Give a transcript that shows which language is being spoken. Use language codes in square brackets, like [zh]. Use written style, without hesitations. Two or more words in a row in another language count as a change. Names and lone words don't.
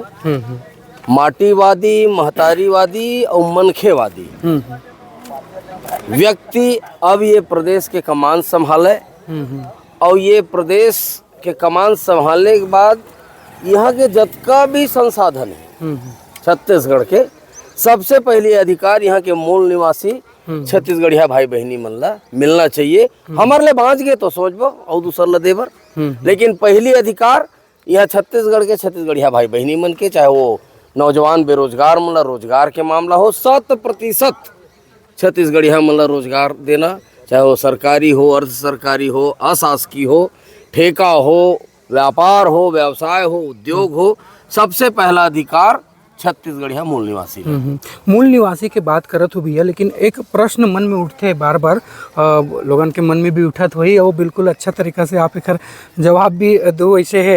[hne] माटीवादी महतारीवादी और मनखेवादी व्यक्ति अब ये प्रदेश के कमान संभाले और ये प्रदेश के कमान संभालने के बाद यहाँ के जतका भी संसाधन है छत्तीसगढ़ के, सबसे पहले अधिकार यहाँ के मूल निवासी छत्तीसगढ़िया भाई बहनी मन ला मिलना चाहिए। हमारे लिए बाँच गए तो सोचबो और दूसर ला देबर, लेकिन पहली अधिकार यहाँ छत्तीसगढ़ के छत्तीसगढ़िया भाई बहनी मन के, चाहे वो नौजवान बेरोजगार मन ला रोजगार के मामला हो 100% छत्तीसगढ़िया मन ला रोजगार देना, चाहे वो सरकारी हो अर्ध सरकारी हो अशासकीय हो ठेका हो व्यापार हो व्यवसाय हो उद्योग हो, सबसे पहला अधिकार छत्तीसगढ़िया मूल निवासी। मूल निवासी के बात करत हो भैया, लेकिन एक प्रश्न मन में उठते बार बार, लोगन के मन में भी उठत वही और बिल्कुल अच्छा तरीका से आप एक जवाब भी दो ऐसे है।